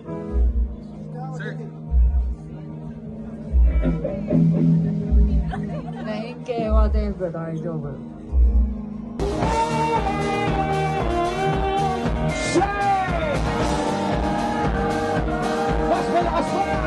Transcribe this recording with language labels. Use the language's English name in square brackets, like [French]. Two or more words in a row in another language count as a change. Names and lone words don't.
[Japanese] Sir. 連携は全部大丈夫。 [Filipino] Mas malakas pa!